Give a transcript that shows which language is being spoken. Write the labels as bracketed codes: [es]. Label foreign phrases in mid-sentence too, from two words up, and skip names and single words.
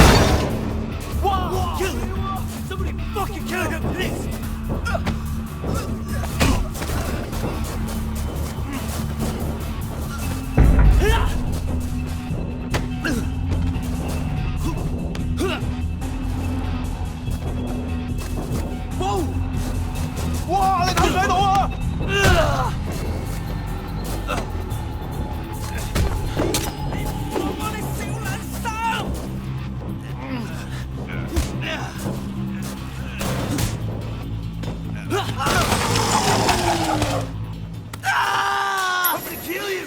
[en] 哇 ！Kill him! Somebody fucking kill him, please! Wow！ [yue] 哇！你睇唔睇到啊？我哋小撚手！ [en] I'm gonna kill you!